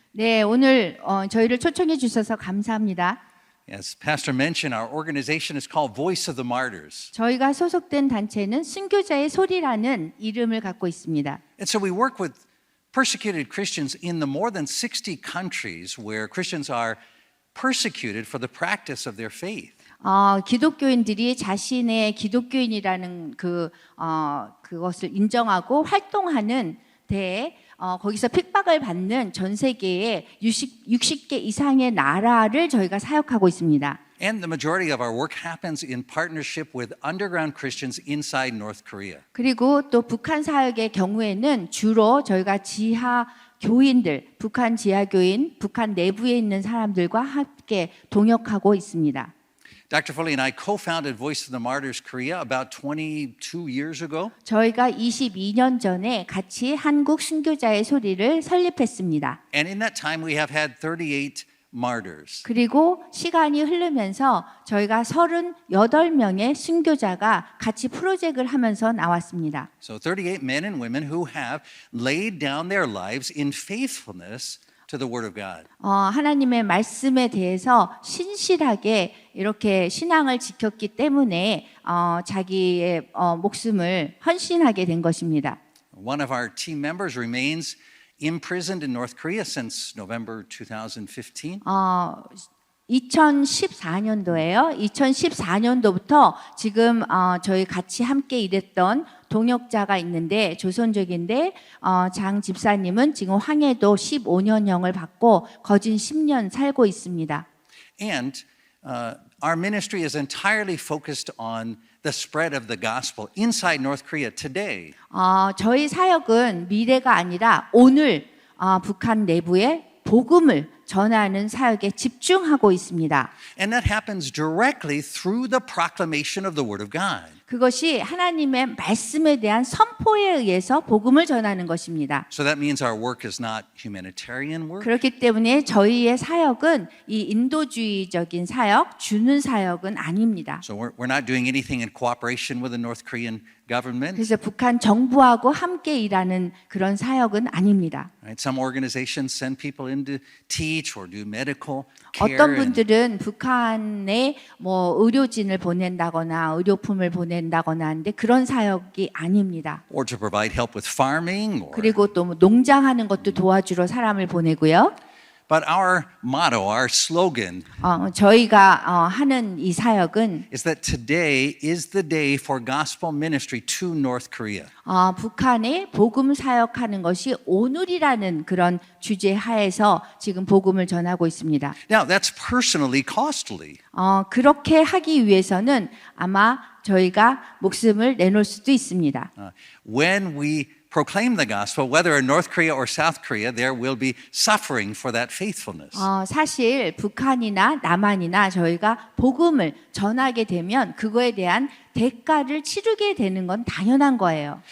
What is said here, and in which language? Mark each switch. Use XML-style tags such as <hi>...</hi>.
<ko>네, 오늘 저희를 초청해 주셔서 감사합니다.</ko> <en>As Pastor mentioned, our organization is called Voice of the Martyrs.</en> <ko>저희가 소속된 단체는 순교자의 소리라는 이름을 갖고 있습니다.</ko> <en>And so we work with persecuted Christians in the more than 60 countries where Christians are persecuted for the practice of their faith.</en> <ko>기독교인들이 자신의 기독교인이라는 그것을 인정하고 활동하는 데에 거기서 핍박을 받는 전 세계의 60개 이상의 나라를 저희가 사역하고 있습니다.</ko> <en>And the majority of our work happens in partnership with underground Christians inside North Korea.</en> <ko>그리고 또 북한 사역의 경우에는 주로 저희가 지하 교인들, 북한 지하 교인, 북한 내부에 있는 사람들과 함께 동역하고 있습니다.</ko> <en>Dr. Foley and I co-founded Voice of the Martyrs Korea about 22 years ago.</en> <ko>저희가 22년 전에 같이 한국 순교자의 소리를 설립했습니다.</ko> <en>And in that time we have had 38 martyrs.</en> <ko>그리고 시간이 흐르면서 저희가 38명의 순교자가 같이 프로젝트를 하면서 나왔습니다.</ko> <en>So 38 men and women who have laid down their lives in faithfulness to the Word of God.</en> <ko>하나님의 말씀에 대해서 신실하게 이렇게 신앙을 지켰기 때문에 자기의 목숨을 헌신하게 된 것입니다.</ko> <en>One of our team members remains imprisoned in North Korea since November 2015.</en> <ko>2014년도에요. 2014년도부터 지금 저희 같이 함께 일했던 동역자가 있는데 조선족인데 장 집사님은 지금 황해도 15년형을 받고 거진 10년 살고 있습니다.</ko> <en>And our ministry is entirely focused on the spread of the gospel inside North Korea today.</en> <ko>저희 사역은 미래가 아니라 오늘 북한 내부에 복음을 전하는 사역에 집중하고 있습니다.</ko> <en>And that happens directly through the proclamation of the Word of God.</en> <ko>그것이 하나님의 말씀에 대한 선포에 의해서 복음을 전하는 것입니다.</ko> <en>So that means our work is not humanitarian work.</en> <ko>그렇기 때문에 저희의 사역은 이 인도주의적인 사역, 주는 사역은 아닙니다.</ko> <en>So we're not doing anything in cooperation with the North Korean government.</en> <ko>그래서 북한 정부하고 함께 일하는 그런 사역은 아닙니다.</ko> <en>Right? Some organizations send people in to teach or do medical care.</en> <ko>어떤 분들은 북한에 뭐 의료진을 보낸다거나 의료품을 보낸다거나 하는데 그런 사역이 아닙니다.</ko> <en>or to provide help with farming. Or,</en> <ko>그리고 또 뭐 농장하는 것도 도와주러 사람을 보내고요.</ko> <en>but our motto, our slogan</en> <ko>저희가 하는 이 사역은</ko> <en>is that today is the day for gospel ministry to North Korea.</en> <ko>북한에 복음 사역하는 것이 오늘이라는 그런 주제 하에서 지금 복음을 전하고 있습니다.</ko> <en>Now, that's personally costly.</en> <ko>그렇게 하기 위해서는 아마 저희가 목숨을 내놓을 수도 있습니다.</ko> <en>When we proclaim the gospel, whether in North Korea or South Korea, there will be suffering for that faithfulness.</en> <ko>사실 북한이나 남한이나 저희가 복음을 전하게 되면 그거에 대한 대가를 치르게 되는 건 당연한 거예요.</ko>